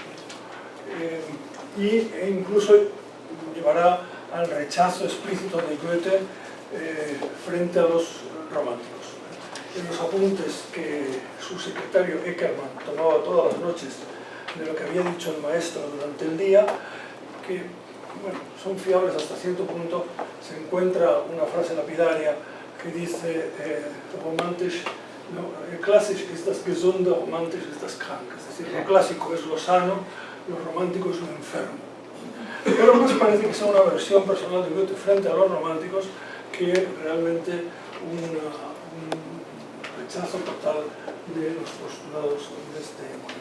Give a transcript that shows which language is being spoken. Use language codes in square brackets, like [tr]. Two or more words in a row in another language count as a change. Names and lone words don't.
[es] E incluso llevará al rechazo explícito de Goethe frente a los románticos. En los apuntes que su secretario Eckermann tomaba todas las noches de lo que había dicho el maestro durante el día, que bueno, son fiables hasta cierto punto, se encuentra una frase lapidaria que dice [de] romantisch, [es] no, [de] klassisch ist das gesunde, romantisch ist das krank, [es] es decir, lo clásico es lo sano, lo romántico es lo enfermo. Pero no se parece que sea una versión personal de Goethe frente a los románticos que realmente un rechazo total de los postulados de este movimiento.